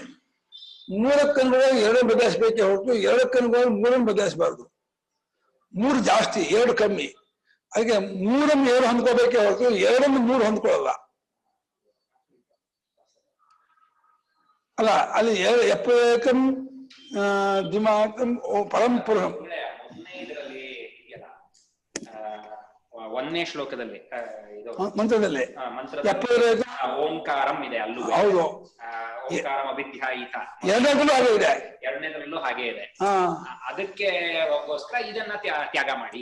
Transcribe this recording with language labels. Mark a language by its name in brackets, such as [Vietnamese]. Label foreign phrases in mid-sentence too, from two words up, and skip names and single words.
[Kannada] ಮೂರಕ್ಕನುಗುಣವಾಗಿ ಎರಡು ಬದಲಾಯಿಸಬೇಕೆ ಹೊರತು ಎರಡಕ್ಕನುಗುಣವಾಗಿ ಮೂರನ್ನು ಬದಲಾಯಿಸಬಾರ್ದು. ಮೂರು ಜಾಸ್ತಿ, ಎರಡು ಕಮ್ಮಿ. ಅದಕ್ಕೆ ಮೂರನ್ನು ಎರಡು ಹೊಂದ್ಕೋಬೇಕೆ ಹೊರತು ಎರಡನ್ನು ಮೂರು ಹೊಂದ್ಕೊಳ್ಳಲ್ಲ. ಅಲ್ಲ, ಅಲ್ಲಿ [Sanskrit] ಏಕಂ ದ್ವಿಮಾತ್ರಂ ಪರಂ ಪುರುಷಂ. [Kannada] ಒಂದನೇ ಶ್ಲೋಕದಲ್ಲಿ ಮಂತ್ರದಲ್ಲಿ ಓಂಕಾರಂ ಇದೆ, ಅಲ್ಲೂ ಹೌದು. [Sanskrit] ಓಂಕಾರಂ ಅಭಿಧ್ಯಾಯಿತ [Kannada] ಎರಡರಲ್ಲೂ ಹಾಗೆ ಇದೆ, ಎರಡನೇದ್ರಲ್ಲೂ ಹಾಗೆ ಇದೆ. ಅದಕ್ಕೆ ಗೋಸ್ಕರ ಇದನ್ನ ತ್ಯಾಗ ಮಾಡಿ.